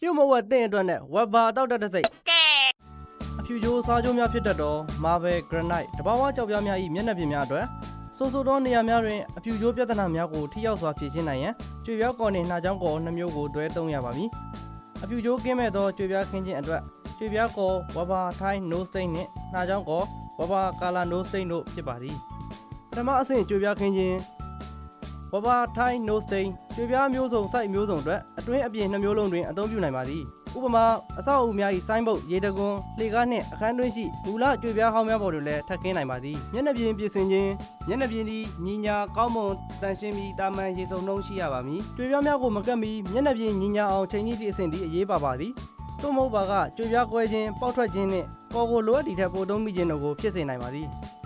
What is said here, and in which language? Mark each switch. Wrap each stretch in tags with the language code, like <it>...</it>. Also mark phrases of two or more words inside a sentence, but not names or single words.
<my>ပြုတ်မဝက်တဲ့အတွက်နဲ့ဝက်ဘာတောက်တဲ့စိတ်အဖြူချိုးစားချိုးများဖြစ်တတ်သော</my> <en>Marble Granite</en> <my>တဘာဝကြောက်ပြားများ၏မျက်နှာပြင်များအတွက်ဆိုသောနေရာများတွင်အဖြူချိုးပြဿနာများကိုထိရောက်စွာဖြေရှင်းနိုင်ရန်ကြွေပြားကော်နှင့်နှာချော င်းကော်2မျိုးကိုတွဲသုံးရပါမည်အဖြူချိုးကင်းမဲ့သောကြွေပြားခင်းခြင်းအတွက်ကြွေပြားကော်ဝက်ဘာထိုင်း</my> <en>no stain</en> <my>နှင့်နှာချောင်းကော်ဝက်ဘာကာလာ</my> <en>no stain</en> <my>တို့ဖြစ်ပါသည်ပထမ အဆင့်ကြွေပြားခင်းခြင်းဝက်ဘာထိုင်း</my> <en>no stain</en> <my>ကြွေပြားမျိုးစုံ site မျိုးစုံအတွက်အတွင်းအပြင်2မျိုးလုံးတွင်အသုံးပြုနိုင်ပါသည်ဥပမာအဆောက်အဦများ၏ဆိုင်းဘုတ်ရေတကွန်းလှေကားနှင့်အခန်းတွင်းရှိမူလကြွေပြားဟောင်းများပေါ်တွင်လည်းထပ်ခင်းနိုင်ပါသည်မျက်နှာပြင်ပြင်ဆင်ခြင်းမျက်နှာပြင်သည်ညီညာကောင်းမွန်တန်ရှင်းပြီးတာမန်ရေစုံနှုံးရှိရပါမည်ကြွေပြားများကိုမကပ်မီမျက်နှာပြင်ညီညာအောင်ချိန်ကြီးသည့်အဆင့်သည်အရေးပါပါသည်သို့မဟုတ်ပါကကြွေပြားကွဲခြင်းပေါက်ထွက်ခြင်းနှင့်ကော်ကိုလိုအပ်သည့်ထက်ပိုသုံးမိခြင်းတို့ကိုဖြစ်စေနိုင်ပါသည်</my>